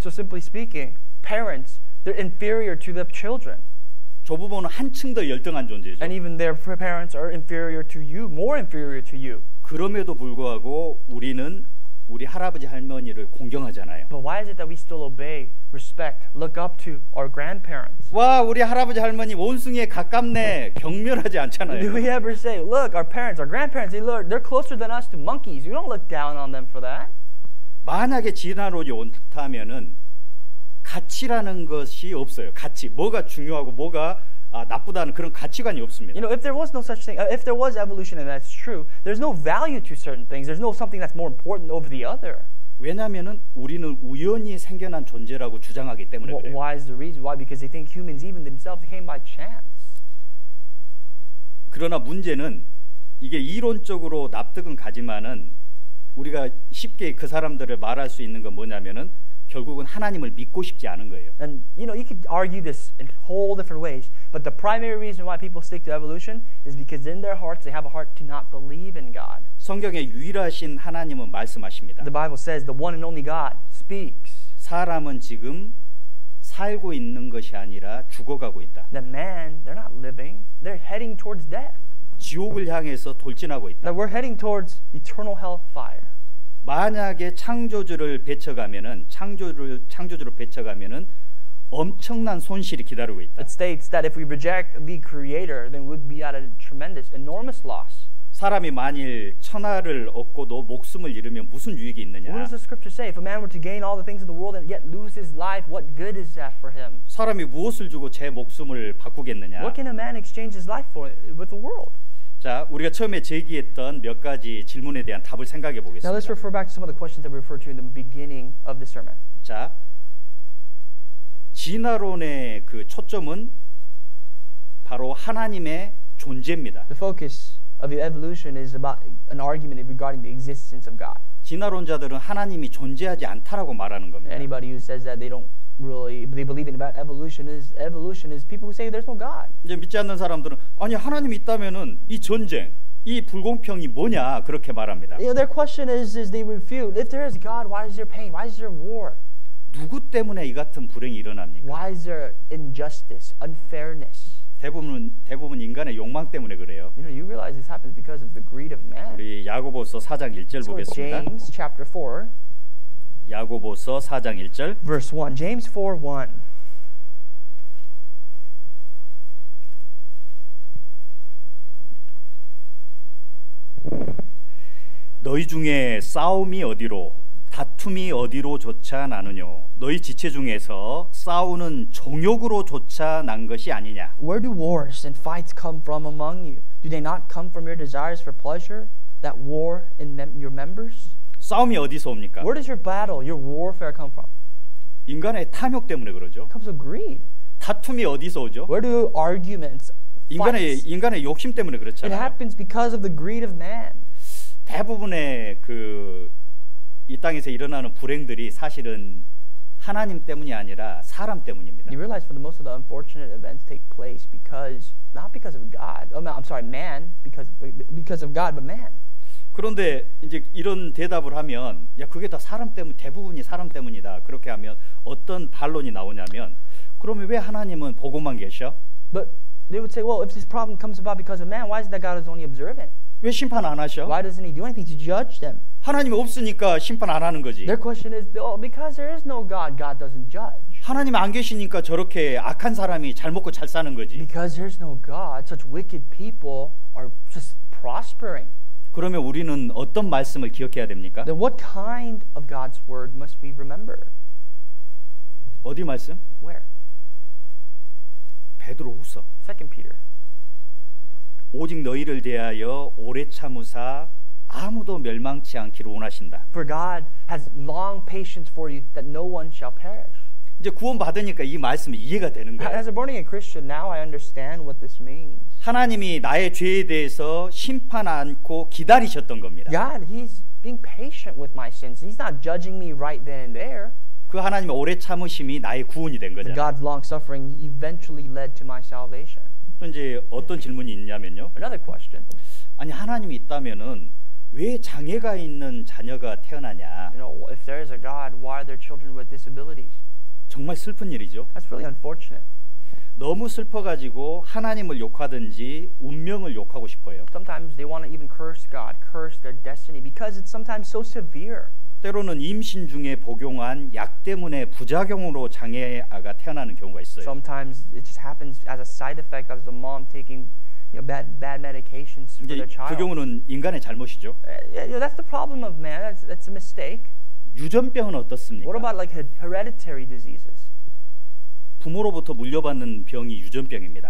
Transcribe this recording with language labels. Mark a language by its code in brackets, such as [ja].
[en] So simply speaking, parents, they're inferior to the children. [ko] 조부모는 한층 더 열등한 존재죠. [en] And even their parents are inferior to you, more inferior to you. [ko] 그럼에도 불구하고 우리는 우리 할아버지 할머니를 공경하잖아요. [en] But why is it that we still obey, respect, look up to our grandparents? [ko] 와, 우리 할아버지 할머니 원숭이에 가깝네. 경멸하지 않잖아요. [en] Do we ever say, look, our grandparents, they're closer than us to monkeys. We don't look down on them for that. [ko] 만약에 진화론이 옳다면은 가치라는 것이 없어요. 가치. 뭐가 중요하고 뭐가 나쁘다는 그런 가치관이 없습니다. [en] You know, if there was no such thing, if there was evolution and that's true, there's no value to certain things. There's no something that's more important over the other. [ko] 왜냐하면은 우리는 우연히 생겨난 존재라고 주장하기 때문에 그래요. [en] Why is the reason? Why? Because they think humans even themselves came by chance. [ko] 그러나 문제는 이게 이론적으로 납득은 가지만은 우리가 쉽게 그 사람들을 말할 수 있는 건 뭐냐면은 결국은 하나님을 믿고 싶지 않은 거예요. [en] And you know, you could argue this in whole different ways, but the primary reason why people stick to evolution is because in their hearts they have a heart to not believe in God. [ko] 성경의 유일하신 하나님은 말씀하십니다. [en] The Bible says the one and only God speaks. [ko] 사람은 지금 살고 있는 것이 아니라 죽어가고 있다. [en] That man, they're not living, they're heading towards death. [ko] 지옥을 향해서 돌진하고 있다. [en] That we're heading towards eternal hellfire. [ko] 만약에 창조주를 배척하면은 창조주로 배척하면은 엄청난 손실이 기다리고 있다. [en] It states that if we reject the Creator, then we'd be at a tremendous, enormous loss. [ko] 사람이 만일 천하를 얻고도 목숨을 잃으면 무슨 유익이 있느냐? [en] What does the Scripture say? If a man were to gain all the things of the world and yet lose his life, what good is that for him? [ko] 사람이 무엇을 주고 제 목숨을 바꾸겠느냐? [en] What can a man exchange his life for with the world? [ko] 자, 우리가 처음에 제기했던 몇 가지 질문에 대한 답을 생각해 보겠습니다. [en] Now let's refer back to some of the questions that we referred to in the beginning of the sermon. [ko] 자, 진화론의 그 초점은 바로 하나님의 존재입니다. [en] The focus of the evolution is about an argument regarding the existence of God. [ko] 진화론자들은 하나님이 존재하지 않다라고 말하는 겁니다. [en] Anybody who says that they believe in about evolution is people who say there's no God. [ko] 이제 믿지 않는 사람들은 아니 하나님이 있다면은 이 전쟁, 이 불공평이 뭐냐 그렇게 말합니다. [en] You know, their question is they refute, if there is God, why is there pain? Why is there war? [ko] 누구 때문에 이 같은 불행이 일어납니까? [en] Why is there injustice, unfairness? [ko] 대부분 인간의 욕망 때문에 그래요. [en] You know, you realize this happens because of the greed of man. [ko] 우리 야고보서 4장 1절 보겠습니다. [en] James chapter 4. [ko] 야고보서 4장 1절. [en] Verse 1. James 4:1. [ko] 너희 중에 싸움이 어디로 다툼이 어디로조차 나느뇨 너희 지체 중에서 싸우는 정욕으로조차 난 것이 아니냐. [en] Where do wars and fights come from among you? Do they not come from your desires for pleasure that war in your members? [ko] 싸움이 어디서 옵니까? [en] Where does your battle, your warfare come from? [ko] 인간의 탐욕 때문에 그러죠. [en] It comes of greed. [ko] 다툼이 어디서 오죠? [en] Where do arguments, fights? [ko] 인간의 욕심 때문에 [en] It [ko] 그렇잖아요. [en] happens because of the greed of man. [ko] 대부분의 이 땅에서 일어나는 불행들이 사실은 하나님 때문이 아니라 사람 때문입니다. [en] You realize for the most of the unfortunate events take place not because of God. Man, because of God, but man. [ko] 그런데 이제 이런 대답을 하면 야 그게 다 사람 때문 대부분이 사람 때문이다. 그렇게 하면 어떤 반론이 나오냐면 그러면 왜 하나님은 보고만 계셔? [en] But they would say, well, if this problem comes about because of man, why is it that God is only observant? [ko] 왜 심판 안 하셔? [en] Why doesn't He do anything to judge them? [ko] 하나님이 없으니까 심판 안 하는 거지. [en] Their question is, oh, because there is no God, God doesn't judge. [ko] 하나님 안 계시니까 저렇게 악한 사람이 잘 먹고 잘 사는 거지. [en] Because there's no God, such wicked people are just prospering. [ko] 그러면 우리는 어떤 말씀을 기억해야 됩니까? [en] Then what kind of God's word must we remember? [ko] 어디 말씀? [en] Where? [ko] 베드로후서. [en] 2 Peter. [ko] 오직 너희를 대하여 오래 참으사 아무도 멸망치 않기를 원하신다. [en] For God has long patience for you, that no one shall perish. [ko] 이제 구원 받으니까 이 말씀이 이해가 되는 거예요. [en] As a born again Christian, now I understand what this means. [ko] 하나님이 나의 죄에 대해서 심판 않고 기다리셨던 겁니다. [en] God, He's being patient with my sins. He's not judging me right then and there. [ko] 그 하나님의 오래 참으심이 나의 구원이 된 거잖아요. [en] God's long suffering eventually led to my salvation. [ko] 또 이제 어떤 질문이 있냐면요. [en] Another question. [ko] 아니 하나님이 있다면은 왜 장애가 있는 자녀가 태어나냐? [en] You know, if there is a God, why are there children with disabilities? [ko] 정말 슬픈 일이죠. [en] That's really unfortunate. [ko] 너무 슬퍼가지고 하나님을 욕하든지 운명을 욕하고 싶어요. [en] Sometimes they want to even curse God, curse their destiny because it's sometimes so severe. [ko] 때로는 임신 중에 복용한 약 때문에 부작용으로 장애아가 태어나는 경우가 있어요. [en] Sometimes it just happens as a side effect of the mom taking, bad medications for their child. [ko] 그 경우는 인간의 잘못이죠. [en] That's the problem of man. That's a mistake. [ko] 유전병은 어떻습니까? [en] What about like hereditary diseases? [ko] 부모로부터 물려받는 병이 유전병입니다.